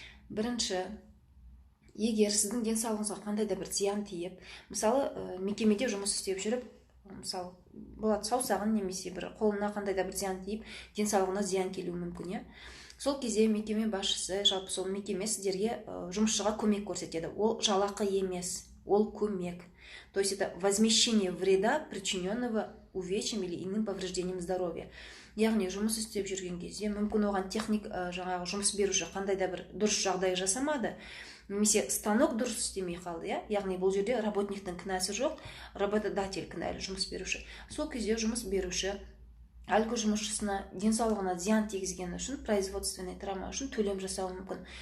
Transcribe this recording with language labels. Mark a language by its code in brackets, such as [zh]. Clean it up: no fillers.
[kk] Бірінші, егер сіздің денсаулығыңызға қандай да бір зиян тиіп, мысалы, мекемеде жұмыс істеп жүріп, мысалы, болады саусағын немесе бір қолына қандай да бір зиян тиіп, денсаулығына зиян келуі мүмкін. Сол кезде мекеме басшысы, жалпы сол мекеме сіздерге жұмысшыға көмек көрсетеді. Ол жалақы емес, ол көмек. [ru] То есть это возмещение вреда, причиненного увечьем или иным повреждением здоровья. [kk] Яғни жұмыс істеп жүрген кезде мүмкін оған техник жаңағы жұмыс беруші қандай да бір дұрыс жағдай жасамады, немесе станок дұрыс істемей қалды, яғни бұл жерде работниктің кінәсі жоқ, работодатель кінәлі, жұмыс беруші. Сол кезде жұмыс беруші әлгі жұмысшысына денсаулығына зиян тигізгені үшін, [ru] производственный травма [kk] үшін төлем жасауы мүмкін.